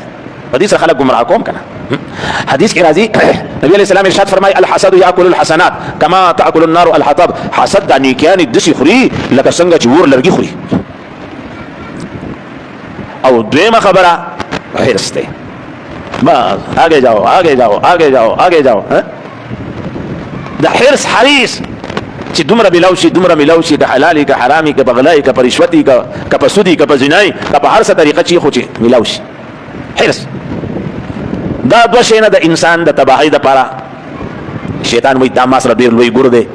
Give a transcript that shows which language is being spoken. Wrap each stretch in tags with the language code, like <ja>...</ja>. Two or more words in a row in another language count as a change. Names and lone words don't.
<ps>په دې سره خلک گمراه کوم کنه. حدیث کې راځي نبی</ps> <ar>علیہ السلام</ar> <ps>ارشاد فرمای</ps> <ar>الحسد یاکل الحسنات کما تاکل النار الحطب.</ar> <ps>حسد د نیکیانې دسی خوري لکه څنګه چې ور لرګي خوري. او دویمه خبره حرص ده.</ps> <ur>بس آگے جاؤ آگے جاؤ آگے جاؤ آگے جاؤ.</ur> <ps>د حرص حریص چې دومره ملاوشي، دومره ملاوشي، که حلالي که حرامي که بغلای که رشوتي که په سودي که په زنای که په هر څه طریقه چې خو چې ملاوشي. حرص دا دوه شیونه د انسان د تباهۍ دپاره شیطان وایي دا ما سره ډېر لوی ګور دی.</ps>